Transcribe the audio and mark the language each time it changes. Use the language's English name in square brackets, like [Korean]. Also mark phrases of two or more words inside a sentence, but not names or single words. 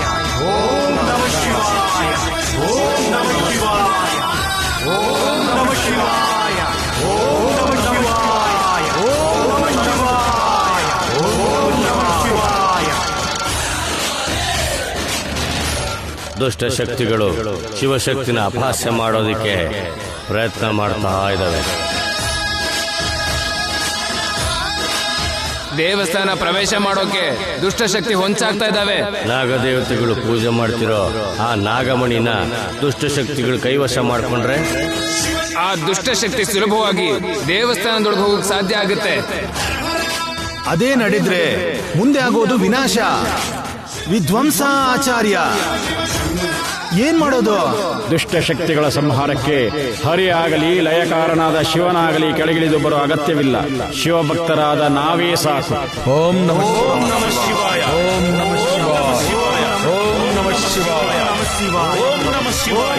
[Sanskrit] ಓಂ ನಮಃ ಶಿವಾಯ. ಓಂ ನಮಃ ಶಿವಾಯ. ಓಂ ನಮಃ ಶಿವಾಯ. [Kannada] ದುಷ್ಟ ಶಕ್ತಿಗಳು ಶಿವಶಕ್ತಿನ ಅಪಹಾಸ್ಯ ಮಾಡೋದಕ್ಕೆ ಪ್ರಯತ್ನ ಮಾಡ್ತಾ ಇದ್ದಾವೆ. ದೇವಸ್ಥಾನ ಪ್ರವೇಶ ಮಾಡೋಕೆ ದುಷ್ಟಶಕ್ತಿ ಹೊಂಚಾಗ್ತಾ ಇದ್ದಾವೆ. ನಾಗದೇವತೆಗಳು ಪೂಜೆ ಮಾಡ್ತಿರೋ ಆ ನಾಗಮಣಿನ ದುಷ್ಟಶಕ್ತಿಗಳು ಕೈವಶ ಮಾಡ್ಕೊಂಡ್ರೆ ಆ ದುಷ್ಟಶಕ್ತಿ ಸುಲಭವಾಗಿ ದೇವಸ್ಥಾನದೊಳಗೆ ಹೋಗಕ್ಕೆ ಸಾಧ್ಯ ಆಗುತ್ತೆ. ಅದೇ ನಡೆದ್ರೆ ಮುಂದೆ ಆಗೋದು ವಿನಾಶ, ವಿಧ್ವಂಸ. ಆಚಾರ್ಯ ಏನ್ ಮಾಡೋದು? ದುಷ್ಟಶಕ್ತಿಗಳ ಸಂಹಾರಕ್ಕೆ ಹರಿ ಆಗಲಿ ಲಯಕಾರನಾದ ಶಿವನಾಗಲಿ ಕೆಳಗಿಳಿದು ಬರೋ ಅಗತ್ಯವಿಲ್ಲ. ಶಿವಭಕ್ತರಾದ ನಾವೇ ಸಾಕು. [Sanskrit] ಓಂ ನಮಃ ಶಿವಾಯ. ಓಂ ನಮಃ ಶಿವಾಯ. ಓಂ ನಮಃ ಶಿವಾಯ. ಓಂ ನಮಃ ಶಿವಾಯ.